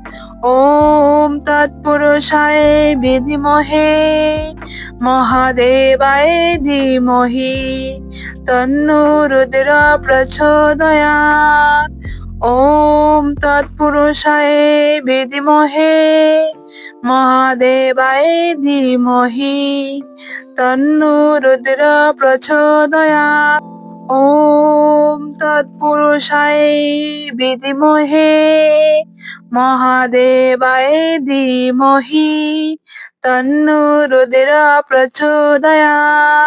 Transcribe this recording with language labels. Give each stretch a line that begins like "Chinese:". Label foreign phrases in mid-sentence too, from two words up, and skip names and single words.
Sanskrit: ॐ तत्पुरुषाय विद्महे महादेवाय धीमहि तन्नो रुद्र प्रचोदयात्। ॐ तत्पुरुषाय विद्महे মহাদেবায় ধীমহি তন্নো রুদ্র প্রচোদয়াৎ। ওম তৎপুরুষায় বিদ্মহে মহাদেবায় ধীমহি তন্নো রুদ্র প্রচোদয়াৎ।